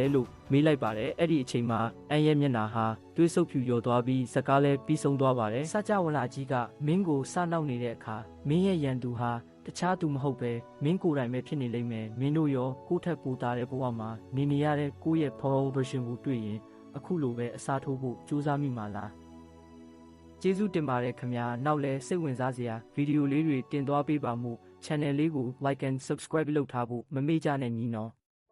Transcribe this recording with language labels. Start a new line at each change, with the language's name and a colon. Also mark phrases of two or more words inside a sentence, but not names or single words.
Burmese: လို့မေးလိုက်ပါတယ်အဲ့ဒီအချိန်မှာအန်ရဲ့မျက်နှာဟာတွေးဆုပ်ဖြူလျော်သွားပြီးစကားလည်းပြီးဆုံးသွားပါတယ်စကြဝဠာကြီးကမင်းကိုစနောက်နေတဲ့အခါမင်းရဲ့ရန်သူဟာတခြားသူမဟုတ်ပဲမင်းကိုယ်တိုင်ပဲဖြစ်နေလိမ့်မယ်မင်းတို့ရောကိုယ့်ထက်ပိုသားတဲ့ဘဝမှာနေရတဲ့ကိုယ့်ရဲ့
English: power version
Burmese: ကိုတွေ့ရင်အခုလိုပဲအစားထိုးဖို့ကြိုးစားမိမှာလားကျေးဇူးတင်ပါတယ်ခင်ဗျာနောက်လဲစိတ်ဝင်စားစရာဗီဒီယိုလေးတွေတင်သွားပေးပါမို့ channel လေးကို
English: like and subscribe
Burmese: လုပ်ထားဖို့မမေ့ကြနဲ့ညီနော်